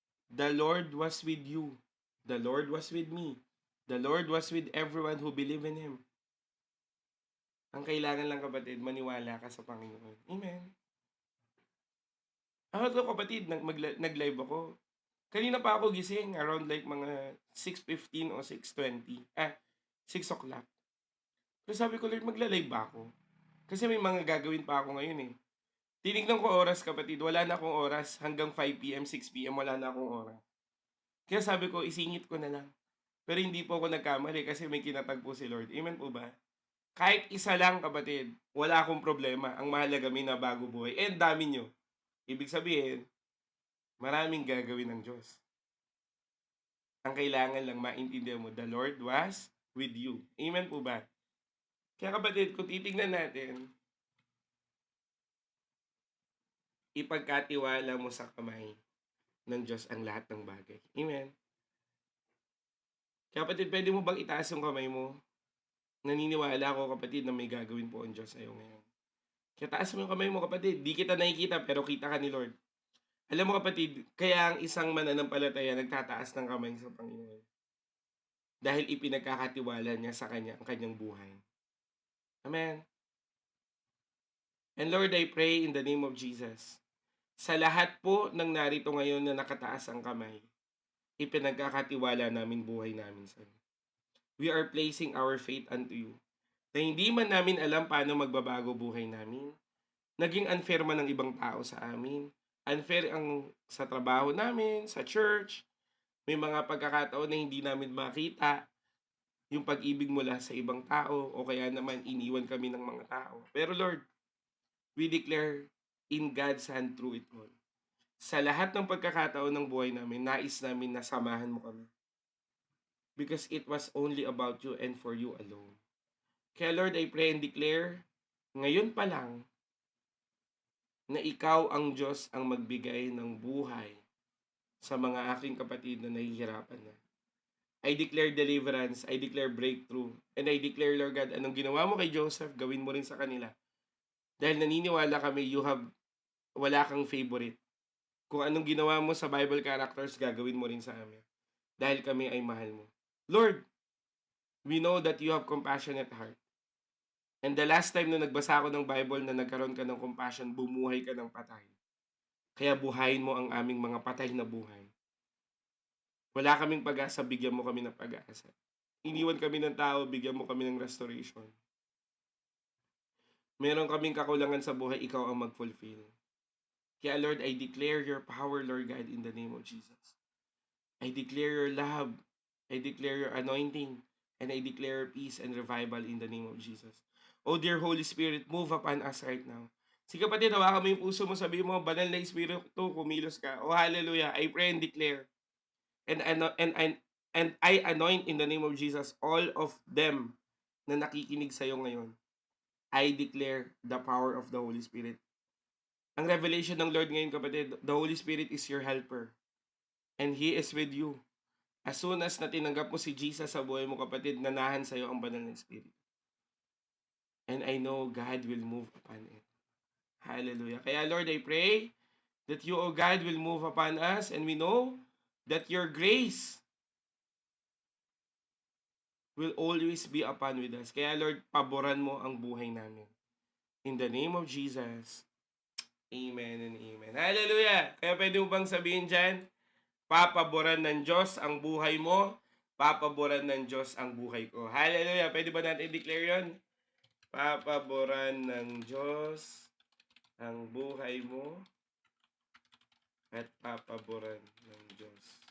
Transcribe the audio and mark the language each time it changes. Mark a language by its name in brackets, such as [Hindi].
[English] The Lord was with you. The Lord was with me. The Lord was with everyone who believe in Him. [Filipino] Ang kailangan lang kapatid, maniwala ka sa Panginoon. Amen. Ako to kapatid, nag-live ako. Kanina pa ako gising, around like mga 6:15 o 6:20. 6 o'clock. So sabi ko, Lord, magla-live ba ako? Kasi may mga gagawin pa ako ngayon eh. Tinignan ko oras kapatid, wala na akong oras. Hanggang 5 p.m., 6 p.m., wala na akong oras. Kaya sabi ko, isingit ko na lang. Pero hindi po ako nagkamali kasi may kinatag po si Lord. Amen po ba? Kahit isa lang kapatid, wala akong problema. Ang mahalaga may na bago buhay. And dami nyo. Ibig sabihin, maraming gagawin ng Diyos. Ang kailangan lang maintindihan mo, [English] the Lord was with you. [Filipino] Amen po ba? Kaya kapatid, kung titignan natin, ipagkatiwala mo sa kamay ng Diyos ang lahat ng bagay. Amen. Kaya kapatid, pwede mo bang itaas yung kamay mo? Naniniwala ako kapatid na may gagawin po ang Diyos sa'yo ngayon. Kaya taas mo yung kamay mo kapatid. Di kita nakikita pero kita ka ni Lord. Alam mo kapatid, kaya ang isang mananampalataya nagtataas ng kamay sa Panginoon. Dahil ipinagkakatiwala niya sa Kanya ang kanyang buhay. Amen. [English] And Lord, I pray in the name of Jesus. [Filipino] Sa lahat po ng narito ngayon na nakataas ang kamay, ipinagkakatiwala namin buhay namin sa iyo. [English] We are placing our faith unto you. [Filipino] Na hindi man namin alam paano magbabago buhay namin. Naging unfair man ng ibang tao sa amin. Unfair ang sa trabaho namin, sa church. May mga pagkakataon na hindi namin makita yung pag-ibig mula sa ibang tao o kaya naman iniwan kami ng mga tao. [English] Pero Lord, we declare in God's hand through it all. [Filipino] Sa lahat ng pagkakataon ng buhay namin, nais namin na samahan mo kami. [English] Because it was only about you and for you alone. [Filipino] Kaya Lord, [English] I pray and declare, [Filipino] ngayon pa lang, na ikaw ang Diyos ang magbigay ng buhay sa mga aking kapatid na nahihirapan na. [English] I declare deliverance, I declare breakthrough, and I declare, Lord God, [Filipino] anong ginawa mo kay Joseph, gawin mo rin sa kanila. Dahil naniniwala kami, wala kang favorite. Kung anong ginawa mo sa Bible characters, gagawin mo rin sa amin. Dahil kami ay mahal mo. [English] Lord, we know that you have compassionate heart. And the last time [Filipino] na nagbasa ako ng Bible na nagkaroon ka ng compassion, bumuhay ka ng patay. Kaya buhayin mo ang aming mga patay na buhay. Wala kaming pag-asa, bigyan mo kami ng pag-asa. Iniwan kami ng tao, bigyan mo kami ng restoration. Meron kaming kakulangan sa buhay, ikaw ang mag-fulfill. Kaya Lord, [English] I declare your power, Lord God, in the name of Jesus. I declare your love. I declare your anointing. And I declare peace and revival in the name of Jesus. Oh dear Holy Spirit, move upon us right now. [Filipino] Sige kapatid, hawakan mo yung puso mo, sabi mo, banal na Espiritu, kumilos ka. [English] Oh hallelujah, I pray and declare. And I anoint in the name of Jesus all of them [Filipino] na nakikinig sa'yo ngayon. [English] I declare the power of the Holy Spirit. [Filipino] Ang revelation ng Lord ngayon kapatid, [English] the Holy Spirit is your helper. And He is with you. As soon as [Filipino] na tinanggap mo si Jesus sa buhay mo kapatid, nanahan sa'yo ang banal na Espiritu. [English] And I know God will move upon it. Hallelujah. Kaya Lord, I pray that you, O God, will move upon us and we know that your grace will always be upon with us. [Filipino] Kaya Lord, paboran mo ang buhay namin. [English] In the name of Jesus, amen and amen. Hallelujah! [Filipino] Kaya pwede mo bang sabihin dyan, papaboran ng Diyos ang buhay mo, papaboran ng Diyos ang buhay ko. Hallelujah! Pwede ba natin i-declare yun? Papaboran ng Diyos ang buhay mo at papaboran ng Diyos.